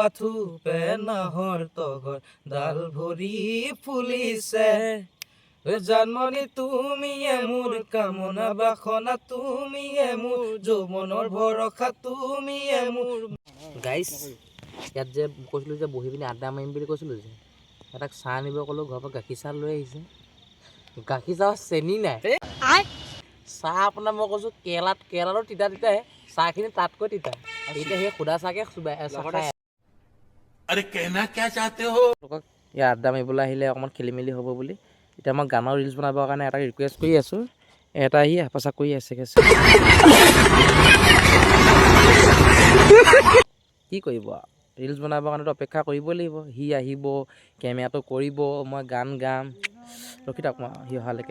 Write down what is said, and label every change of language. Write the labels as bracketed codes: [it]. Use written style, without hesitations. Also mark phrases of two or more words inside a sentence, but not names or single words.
[as] থোপে নাহৰ তগৰ ডাল ভৰি ফুলিছে জানমণি তুমিয়ে মোৰ কামনা বাসনা তুমিয়ে মোৰ যৌৱনৰ ভৰসা তুমিয়ে মোৰ গাইছ ইয়াত যে কৈছিলোঁ যে বহি পিনি আড্ডা মাৰিম বুলি কৈছিলোঁ যে এটাক চাহ আনিব ক'লোঁ ঘৰৰ পৰা গাখীৰ চাহ লৈ আহিছে গাখীৰ চাহ চেনি নাই চাহ আপোনাৰ মই কৈছোঁ কেৰেলাটো তিতা তিতাহে চাহখিনি তাতকৈ তিতা এতিয়া সেই সুদা চাহকৈ [hi] अरे कहना क्या चाहते हो [as] ইয়াৰ আড্ডা মাৰিবলৈ আহিলে অকণমান খেলি মেলি হ'ব বুলি এতিয়া মই গানৰ ৰিলচ বনাবৰ কাৰণে এটা ৰিকুৱেষ্ট কৰি আছোঁ এটা আহি হেঁপাচা কৰি আছে কি কৰিব ৰিলচ বনাবৰ কাৰণেতো অপেক্ষা কৰিবই লাগিব সি আহিব কেমেৰাটো কৰিব মই গান গাম ৰখি থাকক মই সি অহালৈকে